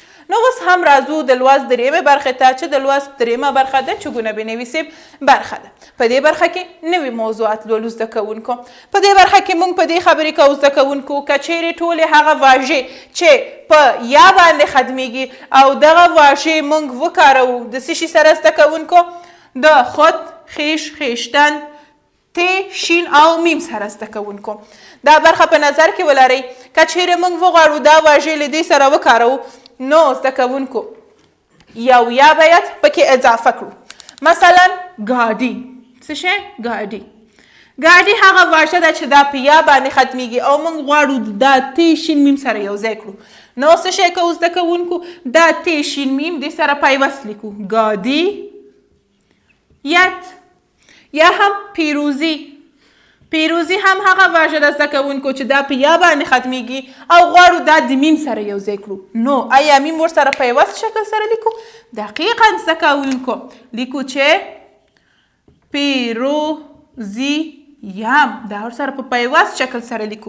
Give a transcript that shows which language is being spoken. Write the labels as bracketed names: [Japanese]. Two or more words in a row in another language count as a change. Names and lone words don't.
[Pashto] نو اوس هم راځو د لوست درېیمې برخې ته چې د لوست درېیمه برخه د [Persian] چګونه بنویسیم [Pashto] برخه ده. په دې برخه کې نوي موضوعات لولو زده کوونکو. په دې برخه کې موږ په دې خبرې کوو زده کوونکو که چیرې ټولې هغه واژې چې په یا باندې ختمیږي او دغه واژې موږ وکاروو د څه شي سره زده کوونکو؟ د خود، خیش، خیشتن، ت، شین او میم سره زده کوونکو. دا برخه په نظر کې ولرئ. که چیرې موږ وغواړو دا واژې له دې سره وکاروو نو زده کوونکو یو یا باید پکې اضافه کړو. مثلا ګاډي. څه شی؟ ګاډي. ګاډي هغه واژه ده چې دا په یا باندې ختمیږي او موږ غواړو دا ت شین میم سره یو ځای کړو. نو څه شی کوو زده کوونکو؟ دا ت شین میم دې سره پیوست لیکو. ګاډي یت. یا هم پیروزی. پیروزی هم هغه واژه ده زده کوونکو چې دا په یا باندې ختمیږي او غواړو دا د میم سره یو ځای کړو. نو آیا میم ورسره پیوست شکل سره لیکو؟ دقیقا زده کوونکو لیکو چې پیروزی یم. دا ورسره په پیوست شکل سره لیکو.